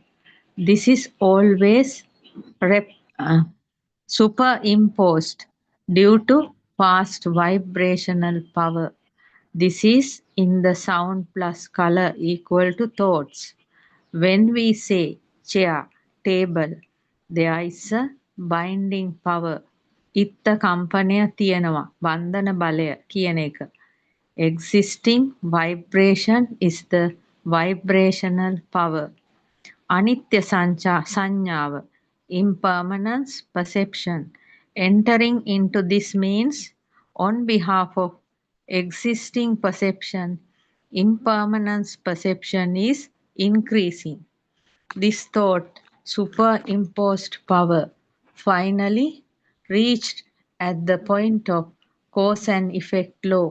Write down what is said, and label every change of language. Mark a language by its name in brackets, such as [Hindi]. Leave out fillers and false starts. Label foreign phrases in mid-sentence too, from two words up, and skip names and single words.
[English] This is always rep, uh, superimposed due to fast vibrational power. This is in the sound plus color equal to thoughts. When we say chair, table, there is a binding power. [Sinhala] ඉත්ත කම්පනය තියෙනවා. බන්ධන බලය කියන එක. [English] Existing vibration is the vibrational power. [Sinhala] අනිත්‍ය සංඥාව, [English] impermanence perception. Entering into this means on behalf of existing perception, impermanence perception is increasing. This thought superimposed power finally reached at the point of cause and effect law.